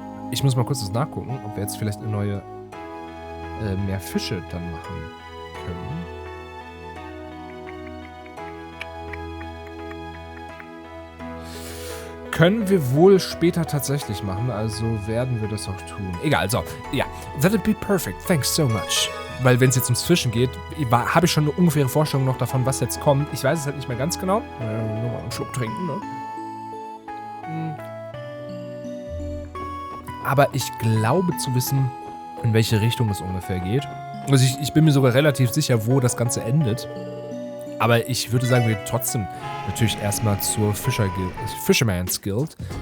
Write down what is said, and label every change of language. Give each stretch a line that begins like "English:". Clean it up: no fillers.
German: Ich muss mal kurz was nachgucken, ob wir jetzt vielleicht eine neue mehr Fische dann machen können. Können wir wohl später tatsächlich machen, also werden wir das auch tun. Egal, so, ja.
English: That'd be perfect, thanks so much.
German: Weil wenn es jetzt ums Fischen geht, habe ich schon eine ungefähre Vorstellung noch davon, was jetzt kommt. Ich weiß es halt nicht mehr ganz genau. Nur mal einen Schluck trinken, ne? Aber ich glaube zu wissen, in welche Richtung es ungefähr geht. Also ich bin mir sogar relativ sicher, wo das Ganze endet. Aber ich würde sagen, wir trotzdem natürlich erstmal zur Fisherman's Guild.